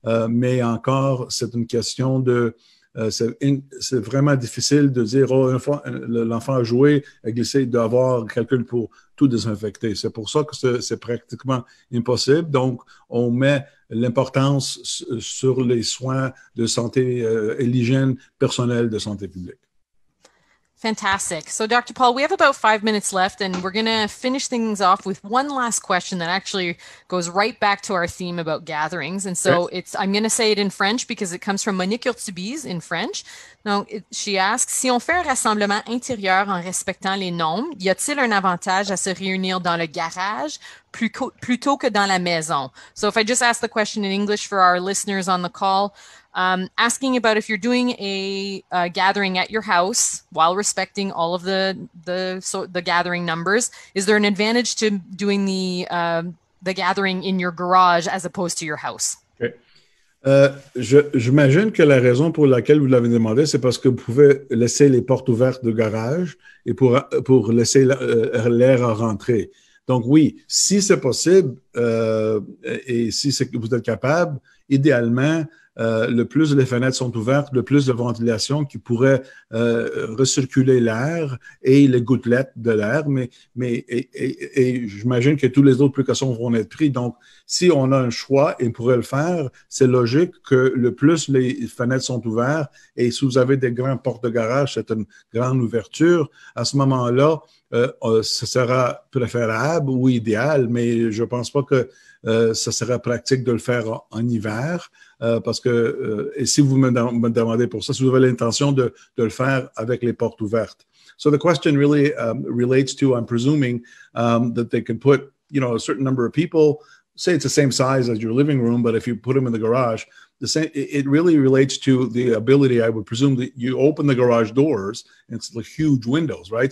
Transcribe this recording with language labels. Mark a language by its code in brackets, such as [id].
[fr] Mais encore, c'est une question de... c'est vraiment difficile de dire, oh, l'enfant a joué, a glissé, d'avoir quelqu'un pour tout désinfecter. C'est pour ça que c'est pratiquement impossible. Donc, on met l'importance sur les soins de santé et l'hygiène personnelle de santé publique. [en] Fantastic. So, Dr. Paul, we have about 5 minutes left, and we're going to finish things off with one last question that actually goes right back to our theme about gatherings. And so I'm going to say it in French because it comes from Monique Urtubise in French. [fr] Donc, [en] she asks, [fr] si on fait un rassemblement intérieur en respectant les nombres, y a-t-il un avantage à se réunir dans le garage plutôt que dans la maison? [en] So if I just ask the question in English for our listeners on the call, asking about if you're doing a gathering at your house while respecting all of the gathering numbers, is there an advantage to doing the gathering in your garage as opposed to your house? Okay. [fr] J'imagine que la raison pour laquelle vous l'avez demandé, c'est parce que vous pouvez laisser les portes ouvertes de garage et pour laisser l'air rentrer. Donc oui, si c'est possible et si vous êtes capable, idéalement, le plus les fenêtres sont ouvertes, le plus de ventilation qui pourrait recirculer l'air et les gouttelettes de l'air, et j'imagine que toutes les autres précautions vont être prises. Donc, si on a un choix et on pourrait le faire, c'est logique que le plus les fenêtres sont ouvertes, et si vous avez des grandes portes de garage, c'est une grande ouverture, à ce moment-là, ce sera préférable ou idéal, mais je ne pense pas que ça serait pratique de le faire en hiver, parce que, et si vous me demandez pour ça, si vous avez l'intention de le faire avec les portes ouvertes. [en] So the question really relates to, I'm presuming, that they can put, a certain number of people, say it's the same size as your living room, but if you put them in the garage, it really relates to the ability, I would presume, that you open the garage doors, and it's like huge windows, right?